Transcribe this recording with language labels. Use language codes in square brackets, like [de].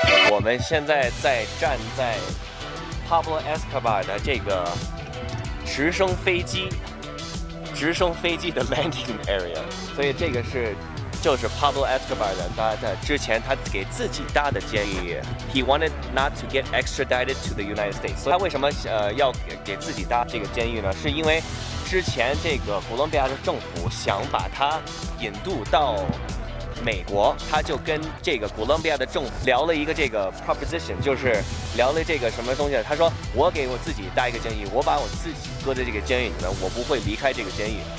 [zh] 我们现在站在 Pablo Escobar 的这个直升飞机的 landing area， 所以这个就是 Pablo Escobar 的他在之前他给自己搭的监狱。 [en] He wanted not to get extradited to the United States。 [zh] 所以他为什么要给自己搭这个监狱呢？是因为之前这个哥伦比亚的政府想把他引渡到美国，他就跟这个哥伦比亚的政府聊了一个这个 proposition， 就是聊了这个什么东西。他说我给我自己搭一个监狱，我把我自己搁在这个监狱里面，我不会离开这个监狱。